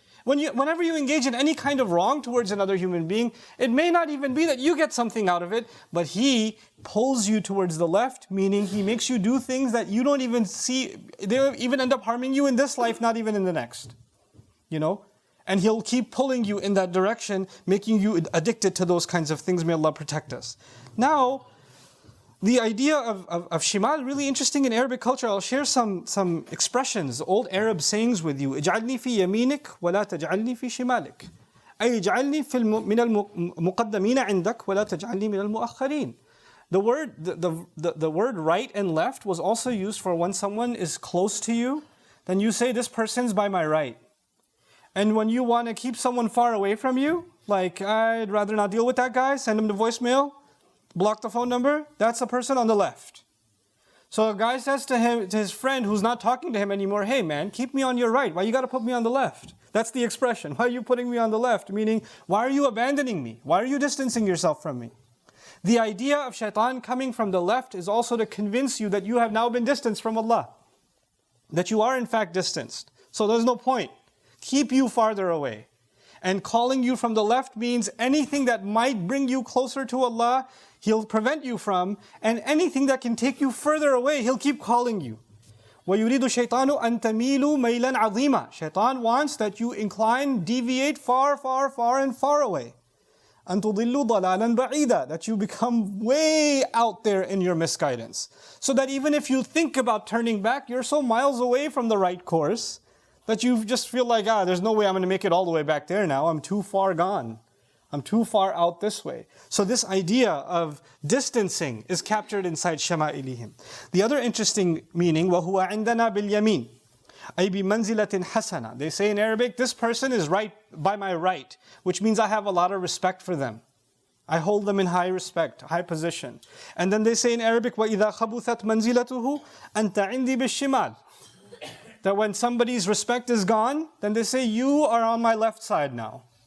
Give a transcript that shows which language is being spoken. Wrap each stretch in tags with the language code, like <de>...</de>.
<en>Whenever you engage in any kind of wrong towards another human being, it may not even be that you get something out of it, but he pulls you towards the left, meaning he makes you do things that you don't even see, they even end up harming you in this life, not even in the next. And he'll keep pulling you in that direction, making you addicted to those kinds of things. May Allah protect us. Now, the idea of shimal, really interesting in Arabic culture. I'll share some expressions, old Arab sayings with you.</en> <ar>اجعلني في يمينك ولا تجعلني في شمالك. أي اجعلني من المقدمين عندك ولا تجعلني من المؤخرين.</ar> <en>The word right and left was also used for when someone is close to you, then you say this person's by my right. And when you want to keep someone far away from you, like I'd rather not deal with that guy, send him to voicemail, block the phone number, that's a person on the left. So a guy says to his friend who's not talking to him anymore, hey man, keep me on your right. Why you got to put me on the left? That's the expression. Why are you putting me on the left? Meaning, why are you abandoning me? Why are you distancing yourself from me? The idea of shaitan coming from the left is also to convince you that you have now been distanced from Allah. That you are in fact distanced. So there's no point. Keep you farther away. And calling you from the left means anything that might bring you closer to Allah, He'll prevent you from, and anything that can take you further away, He'll keep calling you.</en> <ar>وَيُرِيدُ الشَّيْطَانُ أَن تَمِيلُوا مَيْلًا عَظِيمًا.</ar> <en>Shaitan wants that you incline, deviate far, far, far and far away.</en> <ar>أَن تُضِلُّوا ضَلَالًا بَعِيدًا.</ar> <en>That you become way out there in your misguidance. So that even if you think about turning back, you're so miles away from the right course, that you just feel like, there's no way I'm going to make it all the way back there now. I'm too far gone. I'm too far out this way. So this idea of distancing is captured inside Shama'ilihim. The other interesting meaning,</en> <ar>وَهُوَ عِنْدَنَا بِالْيَمِينِ أي بِمَنْزِلَةٍ حَسَنَةٍ.</ar> <en>They say in Arabic, this person is right by my right, which means I have a lot of respect for them. I hold them in high respect, high position. And then they say in Arabic,</en> <ar>وَإِذَا خَبُثَتْ مَنْزِلَتُهُ أَنْتَ عِنْدِي بِالشِّمَالِ.</ar> <en>That when somebody's respect is gone, then they say, you are on my left side now.</en>